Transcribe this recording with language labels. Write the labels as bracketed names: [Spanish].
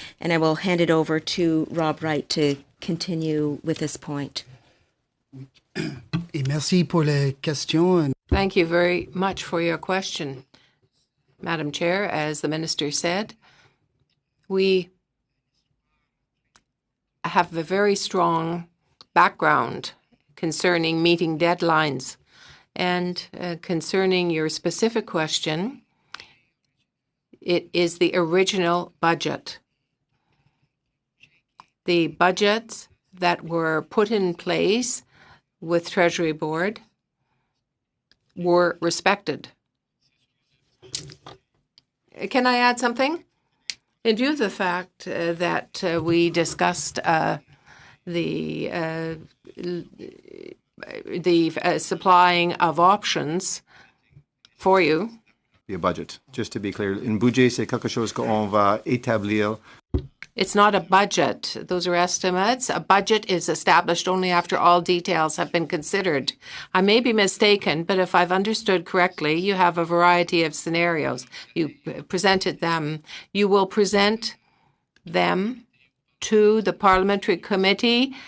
[English] And I will hand it over to Rob Wright to continue with this point. [French] Et merci pour les questions. [English] Thank you very much for your question, Madam Chair. As the Minister said, we have a very strong background concerning meeting deadlines. And concerning your specific question, it is the original budget. The budgets that were put in place with Treasury Board were respected. Can I add something? In view of the fact that we discussed the supplying of options for you. A budget. Just to be clear, [French] une budget, c'est quelque chose qu'on va établir. [English] It's not a budget. Those are estimates. A budget is established only after all details have been considered. I may be mistaken, but if I've understood correctly, you have a variety of scenarios. You presented them. You will present them to the parliamentary committee.